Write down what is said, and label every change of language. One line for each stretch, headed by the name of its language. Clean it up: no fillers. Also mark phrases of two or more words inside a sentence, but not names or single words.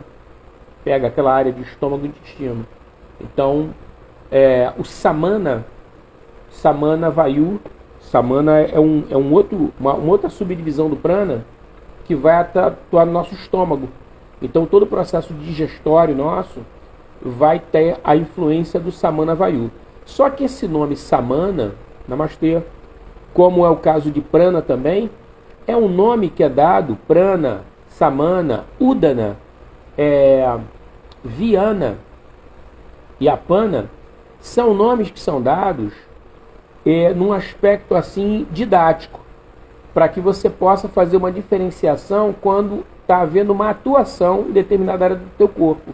Portuguese: Pega aquela área de estômago e intestino. Então, o Samana Vayu, Samana é uma outra subdivisão do prana que vai atuar no nosso estômago. Então, todo o processo digestório nosso vai ter a influência do Samana Vayu. Só que esse nome Samana, Namastê, como é o caso de prana também, é um nome que é dado, prana, samana, udana, viana e apana, são nomes que são dados num aspecto assim didático, para que você possa fazer uma diferenciação quando está havendo uma atuação em determinada área do teu corpo.